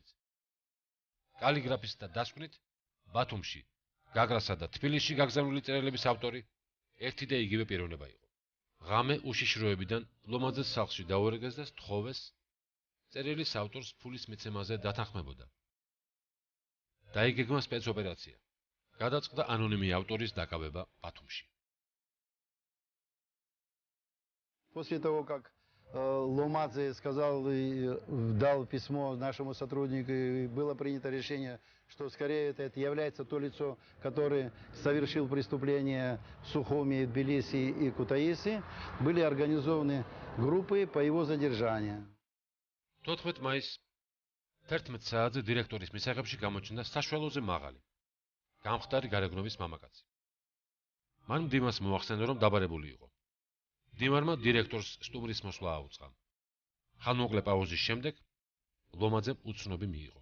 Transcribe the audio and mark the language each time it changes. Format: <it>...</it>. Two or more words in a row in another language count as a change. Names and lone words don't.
<ka>კალიგრაფისტთა დასკვნით ბათუმში, გაგრასა და თბილისში გაგზავნილი წერილების ავტორი ერთი და იგივე პიროვნება იყო. ღამე უშიშროებიდან ლომაძეს სახლში დაუერგეს და სთხოვეს წერილის ავტორს ფულის მიცემაზე დათანხმებოდა. დაიგეგმა სპეცოპერაცია. გადაწყდა ანონიმი ავტორის დაკავება ბათუმში.</ka> <ru>После того, как Ломадзе сказал и дал письмо нашему сотруднику, и было принято решение, что скорее это является то лицо, которое совершил преступление в Сухуми, Тбилиси и Кутаиси, были организованы группы по его задержанию.</ru> <ka>14 მაისს 11 საათზე დირექტორის მისაღებში გამოჩნდა საშუალოზე მაღალი, გამხდარი გარეგნობის მამაკაცი. მან მდივანს მოახსენა, რომ დაბარებული იყო. მდივანმა დირექტორს სტუმრის მოსვლა აუწყა. ხანმოკლე პაუზის შემდეგ ლომაძემ უცნობი მიიღო.</ka>